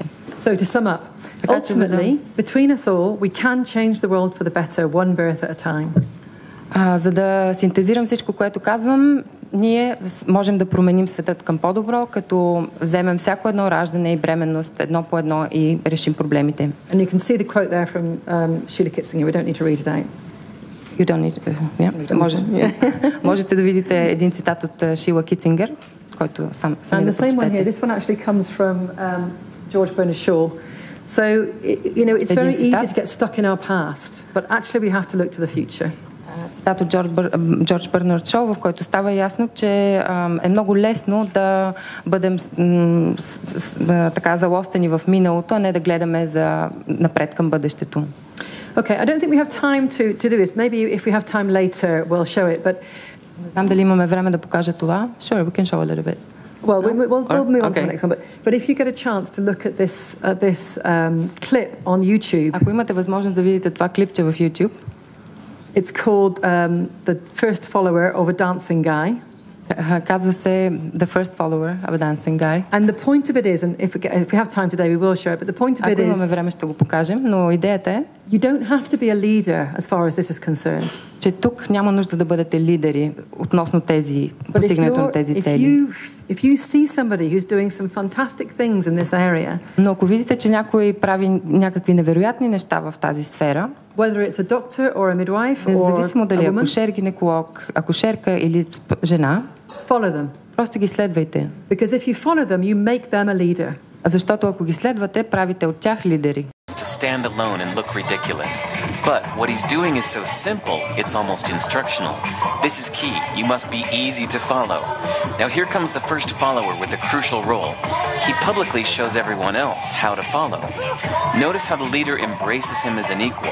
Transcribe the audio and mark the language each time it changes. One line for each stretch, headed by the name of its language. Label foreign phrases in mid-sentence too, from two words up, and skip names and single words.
English: So to sum up, ultimately, between us all, we can change the world for the better, one birth at a time.
Bulgarian: За да синтезирам всичко, което казвам, ние можем да променим светът към по-добро, като вземем всяко едно раждане и бременност едно по едно и решим проблемите.
English: And you can see the quote there from Sheila Kitzinger. We don't need to read it out. You don't need to,
Bulgarian: можете да видите един цитат от Шила Китцингер, който сам да прочетете.
English: And the same one here. This one actually comes from George Bernard Shaw. So, you know, it's very easy to get stuck in our past, but actually we have to look to the future.
Bulgarian: Цитат от Джордж Бернард Шоу, в който става ясно, че е много лесно да бъдем така залостени в миналото, а не да гледаме напред към бъдещето.
English: Okay, I don't think we have time to do this. Maybe if we have time later, we'll show it. But
Bulgarian: не знам дали имаме време да покажа това.
English: Sure, we can show a little bit. Well, we'll move on to the next one. But if you get a chance to look at this clip on YouTube,
Bulgarian: ако имате възможност да видите това клипче в YouTube,
English: it's called The First Follower of a Dancing Guy.
Bulgarian: Казва се The First Follower of a Dancing Guy.
English: And the point of it is, and if we have time today, we will show it, but the point of it is...
Bulgarian: Ако имаме време, ще го покажем, но идеята е...
English: You don't have to be a leader as far as this is concerned.
Bulgarian: Че тук няма нужда да бъдете лидери относно постигането на тези цели.
English: If you see somebody who's doing some fantastic things in this area,
Bulgarian: но ако видите, че някой прави някакви невероятни неща в тази сфера,
English: whether it's a doctor or a midwife or
Bulgarian: независимо дали е акушер, гинеколог, акушерка или жена,
English: follow them.
Bulgarian: Просто ги следвайте.
English: Because if you follow them, you make them a leader.
Bulgarian: Защото ако ги следвате, правите от тях лидери.
English: To stand alone and look ridiculous. But what he's doing is so simple, it's almost instructional. This is key. You must be easy to follow. Now here comes the first follower with a crucial role. He publicly shows everyone else how to follow. Notice how the leader embraces him as an equal.